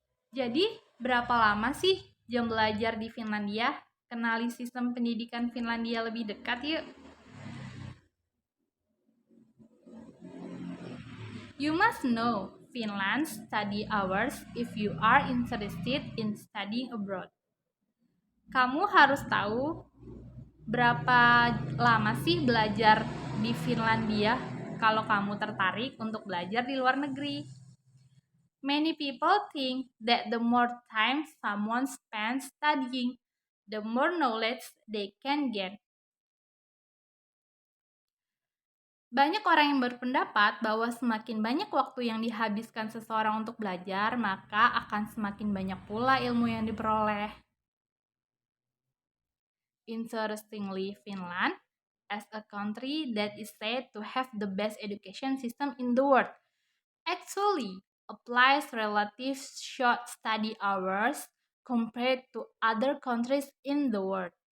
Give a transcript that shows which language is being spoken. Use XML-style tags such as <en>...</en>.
<id>Jadi, berapa lama sih jam belajar di Finlandia? Kenali sistem pendidikan Finlandia lebih dekat yuk.</id> <en>You must know Finland's study hours if you are interested in studying abroad.</en> <id>Kamu harus tahu berapa lama sih belajar di Finlandia kalau kamu tertarik untuk belajar di luar negeri.</id> <en>Many people think that the more time someone spends studying, the more knowledge they can get.</en> <id>Banyak orang yang berpendapat bahwa semakin banyak waktu yang dihabiskan seseorang untuk belajar, maka akan semakin banyak pula ilmu yang diperoleh.</id> <en>Interestingly, Finland, as a country that is said to have the best education system in the world, actually applies relative short study hours compared to other countries in the world.</en>